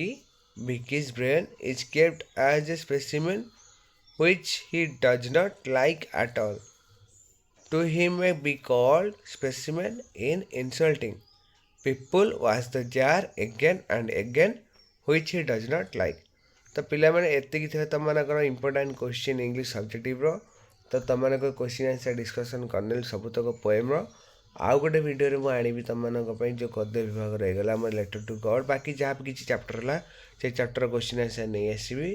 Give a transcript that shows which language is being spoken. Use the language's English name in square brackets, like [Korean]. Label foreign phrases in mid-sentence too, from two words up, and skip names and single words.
[English] Vicky's brain is kept as a specimen which he does not like at all. To him may be called specimen in insulting. People wash the jar again and again which he does not like. [Odia] तो पिलाମାନେ ଏତିକି ଥିଲା ତୁମମାନଙ୍କର [English] important question English subjective. [Odia] ତ ତୁମମାନଙ୍କ [English] question answer discussion [Odia] କରିନେଲି ସବୁତକ ପୋଏମ୍ର. ଆଉ ଗୋଟେ ଭିଡ଼ିଓରେ ମୁଁ ଆଣିବି ତୁମମାନଙ୍କ ପାଇଁ ଯେଉଁ ଗଦ୍ୟ ବିଭାଗ ରହିଗଲା ଆମର ଲେଟର୍ ଟୁ ଗଡ଼୍. ବାକି ଯାହା ବି କିଛି ଚାପ୍ଟର ହେଲା ସେଇ [English] chapter question answer [Odia] ନେଇ ଆସିବି.